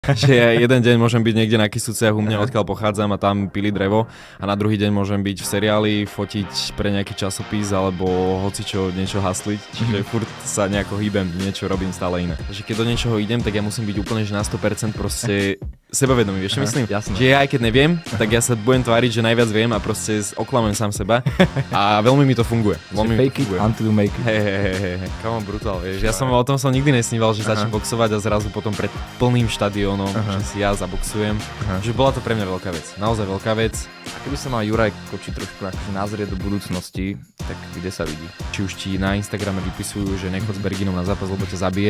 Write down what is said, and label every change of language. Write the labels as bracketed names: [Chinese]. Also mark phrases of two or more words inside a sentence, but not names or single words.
[Slovak] Že ja jeden deň môžem byť niekde na Kysuciach u mňa, odkiaľ pochádzam a tam pili drevo a na druhý deň môžem byť v seriáli, fotiť pre nejaký časopis alebo hocičo niečo hasliť, čiže furt sa nejako hýbem, niečo robím stále iné. Takže keď do niečoho idem, tak ja musím byť úplne že na 100% proste sebavedomý, vieš čo myslím? Jasné. Že ja aj keď neviem, tak ja sa budem tváriť, že najviac viem a proste oklamujem sám seba a veľmi mi to funguje. Veľmi [English] fake it until you make it. [Slovak] Hej, [English] come on, [Slovak] brutál, vieš. Ja som o tom nikdy nesníval, že začnem boxovať a zrazu potom pred plným štadiónom, že si ja zaboxujem. Že bola to pre mňa veľká vec. Naozaj veľká vec. A keby sa mal Juraj Koči trošku akože nazrieť do budúcnosti, tak kde sa vidí? Či už ti na Instagrame vypisujú, že nechod s Berginom na zápas, lebo ťa zabije.